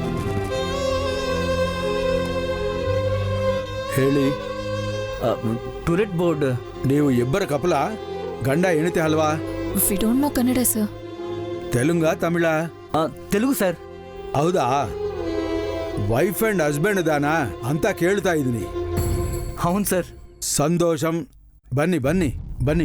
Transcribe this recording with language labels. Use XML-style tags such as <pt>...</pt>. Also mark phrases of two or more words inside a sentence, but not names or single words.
<kn>ಹೇಳಿ. ಟೂಲೆಟ್ ಬೋರ್ಡ್. ನೀವು ಇಬ್ಬರ ಕಪಲ? ಗಂಡ ಹೆಂಡತಿ ಅಲ್ವಾ?</kn> <en>We don't know Kannada sir.</en> <kn>ತೆಲುಂಗ ತಮಿಳ?</kn> <te>తెలుగు సార్.</te> <kn>ಹೌದಾ?</kn> <en>wife and husband</en> <kn>ದಾನಾ ಅಂತ ಕೇಳ್ತಾ ಇದ್ದೀನಿ.</kn> <te>అవును సార్.</te> <kn>ಸಂತೋಷಂ. ಬನ್ನಿ ಬನ್ನಿ ಬನ್ನಿ.</kn>